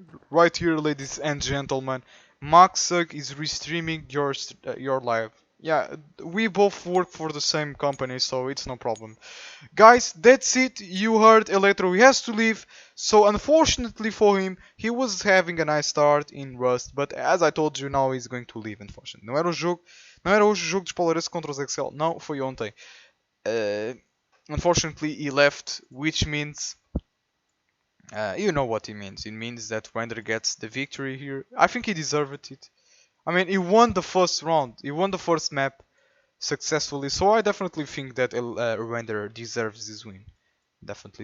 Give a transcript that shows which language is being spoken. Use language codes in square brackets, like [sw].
[en] Right here, ladies and gentlemen. Maxug is restreaming your live. Yeah, we both work for the same company, so it's no problem. Guys, that's it. You heard Electro. He has to leave. So unfortunately for him, he was having a nice start in Rust, but as I told you, now he's going to leave, unfortunately. [pt] Não era o jogo, não era hoje o jogo dos Polares contra os Excel. Não, foi ontem. [en] Unfortunately, he left, which means you know what it means. It means that Rainder gets the victory here. I think he deserved it. I mean, he won the first round. He won the first map successfully. So I definitely think that Rainder deserves this win. Definitely.